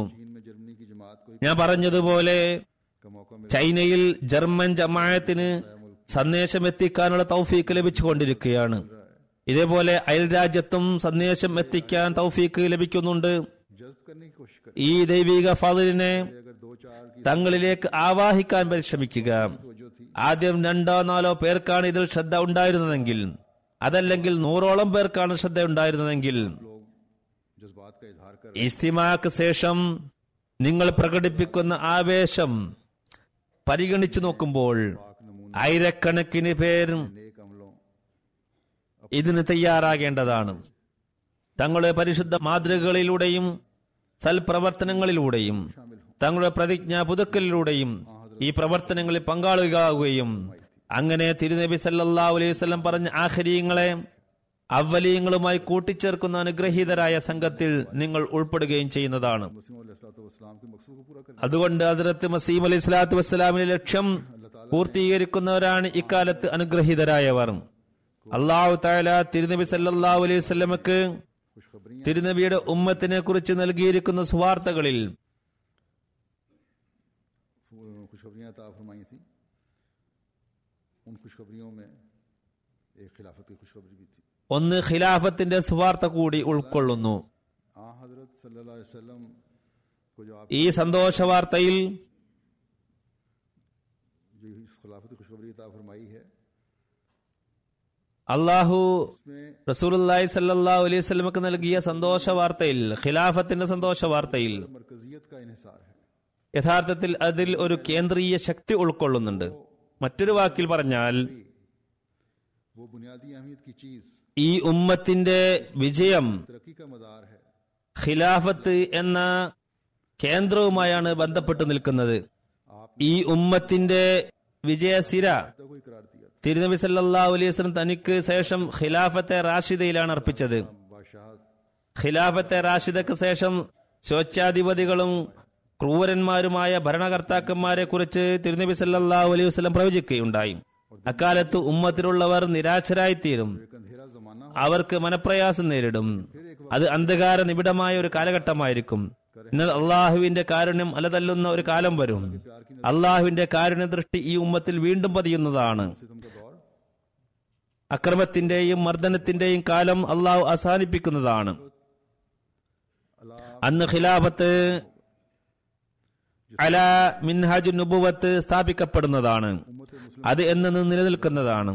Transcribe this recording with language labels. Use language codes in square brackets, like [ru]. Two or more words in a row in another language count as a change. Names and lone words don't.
[ur] چین میں جرمنی کی جماعت کو [ml] ഞാൻ പറഞ്ഞതുപോലെ [ur] کا موقع ملا [ml] ചൈനയിൽ ജർമ്മൻ ജമാഅത്തിന് സന്ദേശം എത്തിക്കാനുള്ള തൗഫീക്ക് ലഭിച്ചുകൊണ്ടിരിക്കുകയാണ്. ഇതേപോലെ അയൽരാജ്യത്തും സന്ദേശം എത്തിക്കാൻ തൗഫീക്ക് ലഭിക്കുന്നുണ്ട്. [ur] جذب کرنے کی کوشش کریں. [ml] ഈ ദൈവിക ഫضലിനെ [ur] اگر 2-4 کی [ml] തങ്ങളിലേക്ക് ആവാഹിക്കാൻ പരിശ്രമിക്കുക. [ur] توجہ تھی [ml] ആദ്യം 2-4 പേർക്കാണ് ഇതിൽ ശ്രദ്ധ ഉണ്ടായിരുന്നതെങ്കിൽ, അതല്ലെങ്കിൽ 100ഓളം പേർക്കാണ് ശ്രദ്ധ ഉണ്ടായിരുന്നതെങ്കിൽ, [ur] لوگ جذبات کا اظہار کر [ml] ഇസ്തിമാക്ക് ശേഷം നിങ്ങൾ പ്രകടിപ്പിക്കുന്ന ആവേശം പരിഗണിച്ചു നോക്കുമ്പോൾ [ur] پاک نمونے [ml] ആയിരക്കണക്കിന് പേർ [ur] نیک عملوں [ml] ഇതിന് തയ്യാറാകേണ്ടതാണ്. തങ്ങളുടെ പരിശുദ്ധ മാതൃകകളിലൂടെയും സൽപ്രവർത്തനങ്ങളിലൂടെയും തങ്ങളുടെ പ്രതിജ്ഞ പുതുക്കലിലൂടെയും ഈ പ്രവർത്തനങ്ങളിൽ പങ്കാളികളാവുകയും അങ്ങനെ തിരുനബി [ar] صلى الله عليه وسلم [ml] പറഞ്ഞ ആഖിരീങ്ങളെ അവലീയങ്ങളുമായി കൂട്ടിച്ചേർക്കുന്ന അനുഗ്രഹീതരായ സംഘത്തിൽ നിങ്ങൾ ഉൾപ്പെടുകയും ചെയ്യുന്നതാണ്. [ur] مسیح علیہ السلام کے مقصد کو پورا کرنے [ml] അതുകൊണ്ട് ഹദ്റത്ത് മസീഹ് [ar] عليه الصلاة والسلام [ml] ലക്ഷ്യം പൂർത്തീകരിക്കുന്നവരാണ് ഇക്കാലത്ത് അനുഗ്രഹീതരായവർ. [ar] الله تعالى [ml] തിരുനബി [ar] صلى الله عليه وسلم [ur] خوشخبریاں [ml] തിരുനബിയുടെ ഉമ്മത്തിനെ കുറിച്ച് നൽകിയിരിക്കുന്ന സുവാർത്തകളിൽ [ur] عطا فرمائی تھی. ان خوشخبریوں میں ایک خلافت کی خوشخبری بھی تھی. [ml] ഒന്ന് ഖിലാഫത്തിന്റെ സുവാർത്ത കൂടി ഉൾക്കൊള്ളുന്നു. [ur] حضرت [ar] صلى الله عليه وسلم [ur] کو جو آپ [ml] ഈ സന്തോഷവാർത്തയിൽ [ur] جو اس خلافت کی خوشخبری عطا فرمائی ہے [ml] അള്ളാഹു [ur] اس میں [ar] رسول الله صلى الله عليه وسلم [ml] നൽകിയ സന്തോഷവാർത്തയിൽ, ഖിലാഫത്തിന്റെ സന്തോഷവാർത്തയിൽ [ur] مرکزیت کا انحصار ہے. [ml] യഥാർത്ഥത്തിൽ അതിൽ ഒരു കേന്ദ്രീയ ശക്തി ഉൾക്കൊള്ളുന്നുണ്ട്. മറ്റൊരു വാക്കിൽ പറഞ്ഞാൽ [ur] وہ بنیادی اہمیت کی چیز [ml] ഈ ഉമ്മത്തിന്റെ വിജയം [ur] ترقی کا مدار ہے. [ml] ഖിലാഫത്ത് എന്ന കേന്ദ്രവുമായാണ് ബന്ധപ്പെട്ട് നിൽക്കുന്നത്. ഈ ഉമ്മത്തിന്റെ വിജയസിര [ur] تو کوئی قرار دیا [ml] തിരുനബി [ar] صلى الله عليه وسلم [ml] തനിക്ക് ശേഷം ഖിലാഫത്തെ റാഷിദയിലാണ് അർപ്പിച്ചത്. [ur] بادشاہ [ml] ഖിലാഫത്തെ റാഷിദക്ക് ശേഷം സ്വേച്ഛാധിപതികളും ക്രൂരന്മാരുമായ ഭരണകർത്താക്കന്മാരെ കുറിച്ച് തിരുനബി [ar] صلى الله عليه وسلم [ml] പ്രവചിക്കുകയുണ്ടായി. അക്കാലത്ത് ഉമ്മത്തിലുള്ളവർ നിരാശരായിത്തീരും, [ur] ایک اندھیرا زمانہ [ml] അവർക്ക് മനപ്രയാസം നേരിടും. അത് അന്ധകാര നിബിഡമായ ഒരു കാലഘട്ടമായിരിക്കും. എന്നാൽ അള്ളാഹുവിന്റെ കാരുണ്യം അലതല്ലുന്ന ഒരു കാലം വരും. അള്ളാഹുവിന്റെ കാരുണ്യ ദൃഷ്ടി ഈ ഉമ്മത്തിൽ വീണ്ടും പതിയുന്നതാണ്. [ur] ستم کا دور [ml] അക്രമത്തിന്റെയും മർദ്ദനത്തിന്റെയും കാലം അള്ളാഹു അവസാനിപ്പിക്കുന്നതാണ്. അന്ന് [ar] خلافة على منهاج نبوة [ml] സ്ഥാപിക്കപ്പെടുന്നതാണ്. അത് എന്നും നിലനിൽക്കുന്നതാണ്.